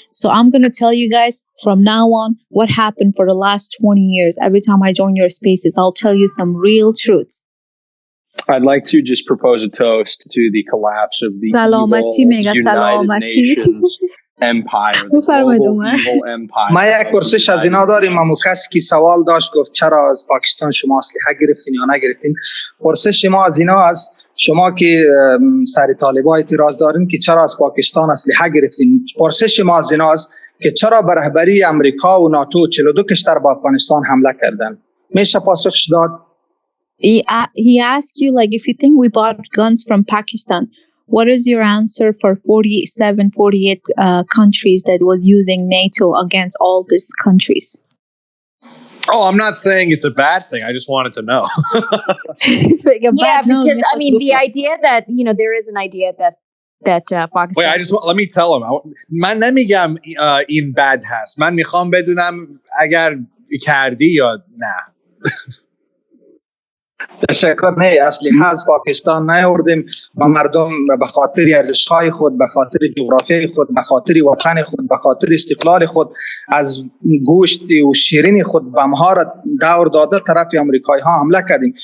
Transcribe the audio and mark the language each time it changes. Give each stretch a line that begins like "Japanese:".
English: So I'm going to tell you guys from now on what happened for the last 20 years. Every time I join your spaces, I'll tell you some real truths. I'd like to just propose a toast to the collapse of the United Nations empire, the global evil empire.
Persian: ما یک پرسش از اینا داریم. اما کسی که سوال داشت گفت چرا از پاکستان شما اسلحه گرفتین یا نگرفتین. پرسش ما از اینا است، شما که سر طالبان اعتراض دارین که چرا از پاکستان اسلحه گرفتین. پرسش ما از اینا است که چرا به رهبری امریکا و ناتو 42 کشور به افغانستان حمله کردن. میشه پاسخش داد؟
English: He asked you, like, if you think we bought guns from Pakistan, what is your answer for 47, 48 countries that was using NATO against all these countries? Oh, I'm not saying it's a bad thing. I just wanted to know. Yeah, because I mean, the idea that, you know, there is an idea that Pakistan. Wait, let me tell him.
Persian: من نمیگم این bad هست. من میخوام بدونم اگر کردی یا نه. تشکر. نه، اسلحه از پاکستان نیاوردیم. ما مردم به خاطر ارزش‌های خود، به خاطر جغرافیای خود، به خاطر وطن خود، به خاطر استقلال خود از گوشت و شیرین خود بم‌ها را دور داده طرف آمریکایی‌ها حمله کردیم.